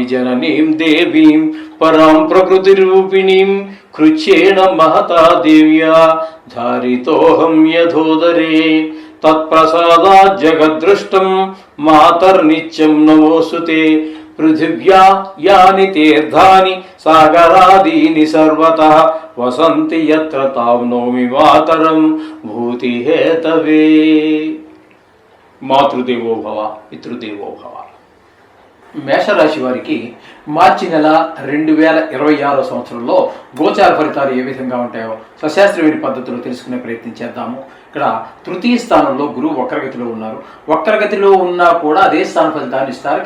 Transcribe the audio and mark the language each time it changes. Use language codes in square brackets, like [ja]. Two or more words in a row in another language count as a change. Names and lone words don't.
[sa] जननीं देवीं परां प्रकृतिरूपिणीं कृच्छ्रेण महता देव्या धारितोऽहं यथोदरे तत्प्रसादात् जगद्दृष्टं मातर्नित्यं नमोऽस्तुते पृथिव्या यानि तीर्थानि सागरादीनि सर्वतः वसन्ति यत्र तां नौमि मातरं भूतिहेतवे। మాతృదేవో భవ పితృదేవో భవ. [te] మేషరాశి వారికి మార్చి నెల 2026 సంవత్సరంలో గోచార ఫలితాలు ఏ విధంగా ఉంటాయో సశాస్త్రవేది పద్ధతిలో తెలుసుకునే ప్రయత్నం చేద్దాము. ఇక్కడ తృతీయ స్థానంలో గురువు వక్రగతిలో ఉన్నారు. వక్రగతిలో ఉన్నా కూడా అదే స్థాన ఫలితాన్ని ఇస్తారు.